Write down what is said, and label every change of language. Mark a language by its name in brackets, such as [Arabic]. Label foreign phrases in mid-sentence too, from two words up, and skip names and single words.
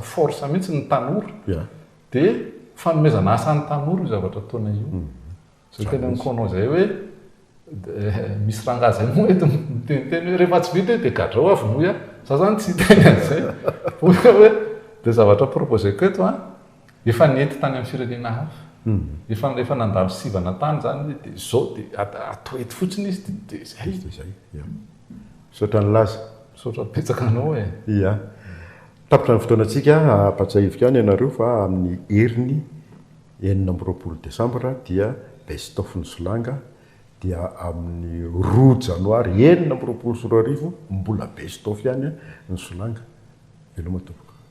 [Malagasy] force mihitsy ny tanora dia fanomezana asa ny tanora io zavatra taona io zay tena nikonao zay hoe misy ranga zay moa eto miteniteny hoe rehefa tsy vita hoe dia gadrao avy moa za zany tsy teny an'izay hoe dia zavatra proposeko eto efa nety tany amin'ny firenena hafa efa nandalo sivana tany zany dia zao dia atao eto fotsiny izy dia zay saotra ny laza saotra petsaka anao tapitra ny fotoanantsika ampatsahivika any ianareo fa amin'ny heriny 9 Desambra dia [English] best of [Malagasy] ny Solanga dia amin'ny 2 Janoary 9 mbola [English] best of [Malagasy] ihany ny Solanga veloma tompoko